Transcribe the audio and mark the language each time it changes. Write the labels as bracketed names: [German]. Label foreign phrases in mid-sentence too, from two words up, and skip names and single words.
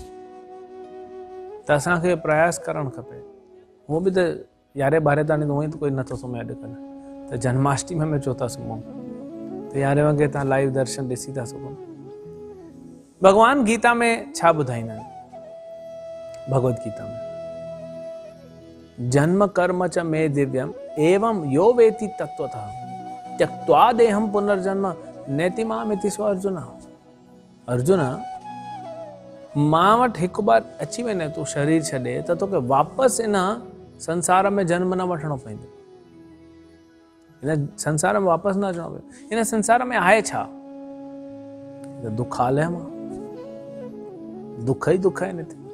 [Sindhi] त असांखे प्रयास करणु खपे। उहो बि त 11-12 ताणी त उहो ई त कोई नथो सुम्हे अॼुकल्ह, त जन्माष्टमी में छो था सुम्हूं? त 11 वॻे तव्हां लाइव दर्शन ॾिसी था सघो। भगवान गीता में छा ॿुधाईंदा आहिनि, [Sanskrit] भगवत गीता में, जन्म कर्म च मे दिव्यम एवं यो वेति तत्वतः त्यक्त्वा देहम पुनर्जन्म नेति मामिति सो अर्जुन। [Sindhi] अर्जुन, मां वटि हिकु बार अची वञे तूं शरीर छॾे त तोखे वापसि इन संसार में जन्म न वठणो पवंदो, इन संसार में वापसि न अचणो पवंदो। इन संसार में आहे छा? दुखालय मां दुख ई दुख आहिनि हिते।